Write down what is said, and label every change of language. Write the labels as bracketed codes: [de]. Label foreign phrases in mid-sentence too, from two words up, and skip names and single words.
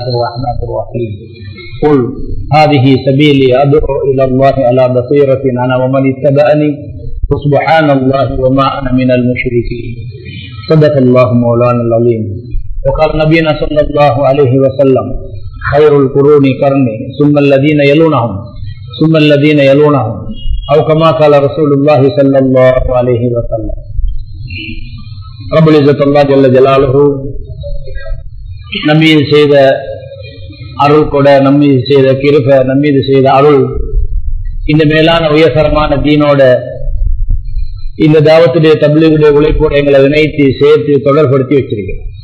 [ar] الرحمن الرحيم قل هذه سبيلي أدعو إلى الله على بصيرة أنا ومن اتبعني وسبحان الله وما أنا من المشركين صدق الله مولانا العظيم وقال نبينا صلى الله عليه وسلم خير القرون قرني ثم الذين يلونهم ثم الذين يلونهم أو كما قال رسول الله صلى الله عليه وسلم. رب العزة [ta] அல்லாஹ் [ar] جل جلاله [ta] நம்மீது செய்த அருள் கூட, நம்மீது செய்த கிருபை, நம்மீது செய்த அருள், இந்த மேலான உயர்தரமான தீனோட இந்த தாவத்துடைய தப்லீகுடைய உழைப்போடு எங்களை இணைத்து சேர்த்து தொடர்படுத்தி வச்சிருக்கிறோம்.